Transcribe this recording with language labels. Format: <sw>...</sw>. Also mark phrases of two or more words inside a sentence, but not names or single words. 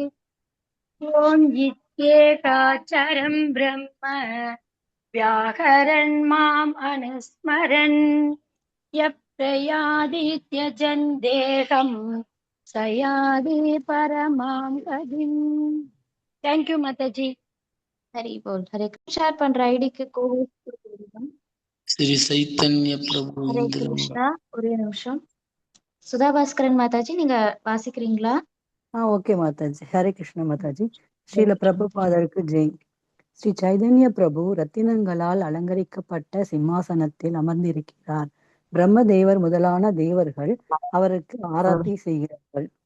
<sa>ओम इत्येकाक्षरं ब्रह्म व्याहरन् माम् अनुस्मरन् यः प्रयाति त्यजन् देहम् स याति परमां गतिम्.</sa> <en>thank you माताजी.</en> <hi>हरि बोल. हरे कृष्ण.</hi> <ta>ஷேர் பண்ற ஐடிக்கு</ta> <hi>श्री चैतन्य प्रभु</hi> <ta>ஹரே கிருஷ்ணா. ஒரே நிமிஷம். சுதாபாஸ்கரன் மாதாஜி நீங்க வாசிக்கிறீங்களா? ஓகே மாதாஜி. ஹரே கிருஷ்ண மாதாஜி. ஸ்ரீல பிரபுபாதருக்கு ஜெய். ஸ்ரீ சைதன்ய பிரபு ரத்தினங்களால் அலங்கரிக்கப்பட்ட சிம்மாசனத்தில் அமர்ந்திருக்கிறார். பிரம்மதேவர் முதலான தேவர்கள் அவருக்கு ஆராத்தி செய்கிறார்கள்.</ta>